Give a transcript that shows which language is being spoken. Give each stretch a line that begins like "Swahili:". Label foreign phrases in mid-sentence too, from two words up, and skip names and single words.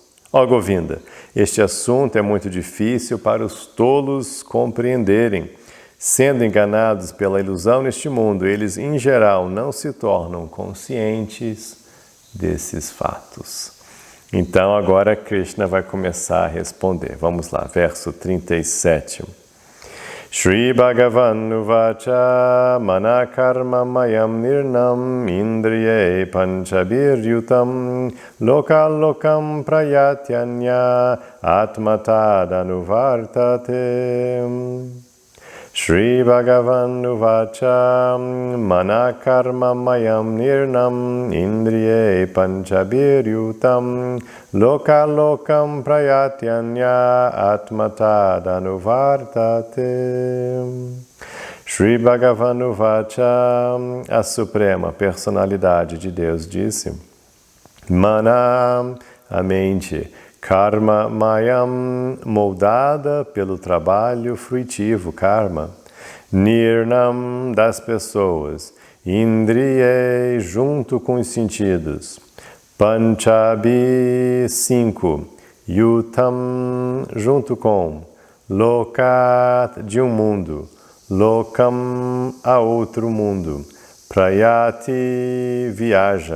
Portuguese: Ó Govinda, este assunto é muito difícil para os tolos compreenderem. Sendo enganados pela ilusão neste mundo, eles em geral não se tornam conscientes desses fatos. Então agora Krishna vai começar a responder. Vamos lá, verso 37.
Sanskrit: Shri Bhagavan Uvacha Manakarma Mayam Nirnam Indriye Panchabiryutam Lokalokam Prayatyanya Atmatadanuvartate. Shri Bhagavan Uvacha Manakarma Mayam Nirnam Indriye Panchabiryutam Lokalokam Prayatyanya Atmatadanuvartate. Shri Bhagavan Uvacha,
Portuguese: a Suprema Personalidade de Deus disse: Mana, a mente,
Sanskrit: Karma Mayam,
Portuguese: moldada pelo trabalho fruitivo, karma. Nirnam, das pessoas. Indriye, junto com os sentidos. Panchabi, 5. Yutam, junto com. Lokat, de um mundo. Lokam, a outro mundo. Prayati, viaja.